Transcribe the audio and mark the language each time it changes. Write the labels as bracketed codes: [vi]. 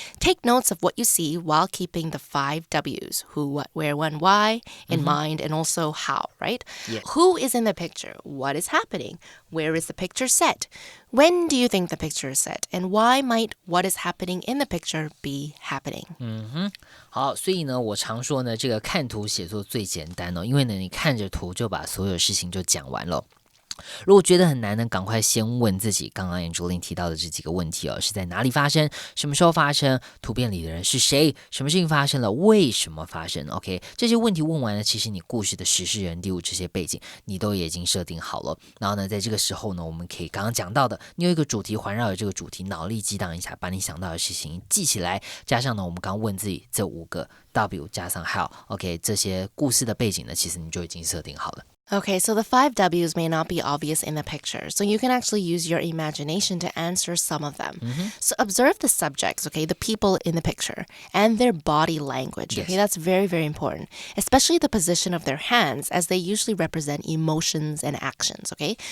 [en] Take notes of what you see while keeping the 5 W's, who, what, where, when, why, in mind, and also how, right? Yes. Who is in the picture? What is happening? Where is the picture set? When do you think the picture is set? And why might what is happening in the picture be happening? [zh] 好，所以呢，我常说呢，这个看图写作最简单因为呢，你看着图就把所有事情就讲完了。如果觉得很难呢，赶快先问自己刚刚 Angeline 提到的这几个问题是在哪里发生，什么时候发生，图片里的人是谁，什么事情发生了，为什么发生 OK， 这些问题问完了，其实你故事的时事人地物这些背景你都已经设定好了，然后呢，在这个时候呢，我们可以刚刚讲到的，你有一个主题，环绕着这个主题脑力激荡一下，把你想到的事情记起来，加上呢我们刚问自己这5个 W 加上 how OK， 这些故事的背景呢，其实你就已经设定好了。 [en] Okay, so the 5 W's may not be obvious in the picture, so you can actually use your imagination to answer some of them. So observe the subjects, okay, the people in the picture, and their body language, okay? That's very, very important, especially the position of their hands, as they usually represent emotions and actions, okay?